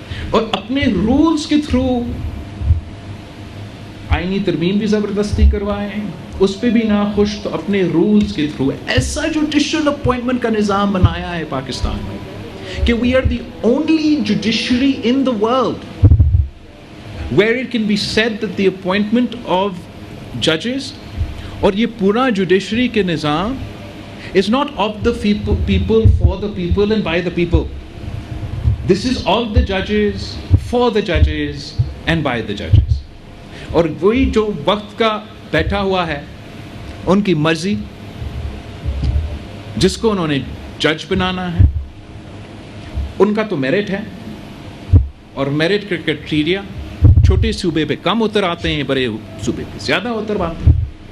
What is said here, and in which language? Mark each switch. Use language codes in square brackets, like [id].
[ur] اور اپنے رولز کے تھرو آئینی ترمیم بھی زبردستی کروائیں, اس پہ بھی ناخوش تو اپنے رولز کے تھرو ایسا جوڈیشل اپوائنٹمنٹ کا نظام بنایا ہے پاکستان میں کہ [en] we are the only judiciary in the world where it can be said that the appointment of ججز, [ur] اور یہ پورا جوڈیشری کے نظام [en] is not of the people [ur] for the people and by the people. [en] This is all the judges, for the judges and by the judges. [ur] اور وہی جو وقت کا بیٹھا ہوا ہے, ان کی مرضی, جس کو انہوں نے جج بنانا ہے, ان کا تو میرٹ ہے, اور میرٹ کا کرائٹیریا چھوٹے صوبے پہ کم اتر آتے ہیں, بڑے صوبے پہ زیادہ اتر آتے ہیں.